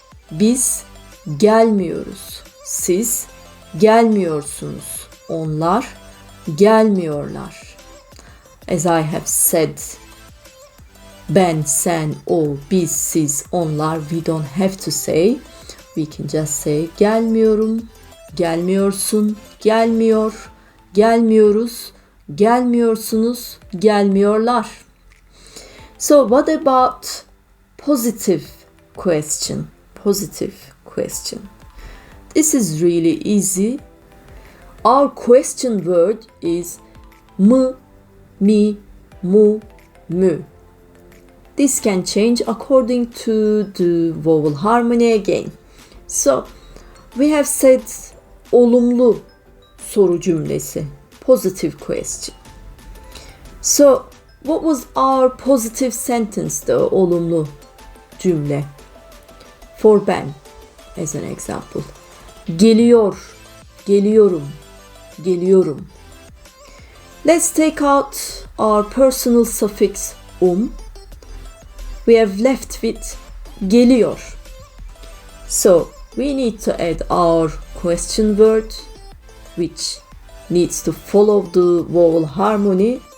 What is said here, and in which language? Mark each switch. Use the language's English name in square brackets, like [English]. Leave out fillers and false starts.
[Turkish] Biz gelmiyoruz. Siz gelmiyorsunuz. Onlar gelmiyorlar. [English] As I have said, ben, sen, o, biz, siz, onlar, we don't have to say. [Turkish] We can just say gelmiyorum, gelmiyorsun, gelmiyor, gelmiyoruz, gelmiyorsunuz, gelmiyorlar. [English] So what about positive question? Positive question. This is really easy. Our question word is mı, mi, mu, mü. This can change according to the vowel harmony again. So we have said olumlu soru cümlesi, positive question. So What was our positive sentence, the olumlu cümle? For ben, as an example. [Turkish] Geliyor, geliyorum, geliyorum. [English] Let's take out our personal suffix We have left with geliyor. So we need to add our question word, which needs to follow the vowel harmony.